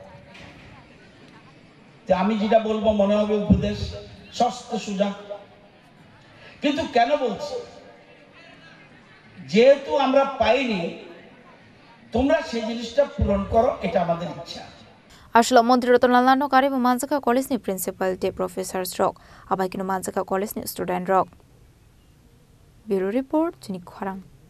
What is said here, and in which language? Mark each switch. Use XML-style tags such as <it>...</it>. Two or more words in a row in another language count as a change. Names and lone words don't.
<bn>আমি যেটা বলবো মনে হবে উপদেশ সস্তা সোজা কিন্তু কেন বলছি যেহেতু আমরা পাইনি তোমরা সেই জিনিসটা পূরণ করো এটা আমাদের ইচ্ছা</bn> <trp>Aslo Mantri Ratonlal Nath no kare Manjaka College ni principal te professor rock abai kinu Manjaka College ni student rock</trp> <en>Bureau report</en> <trp>Jinik Khorang</trp>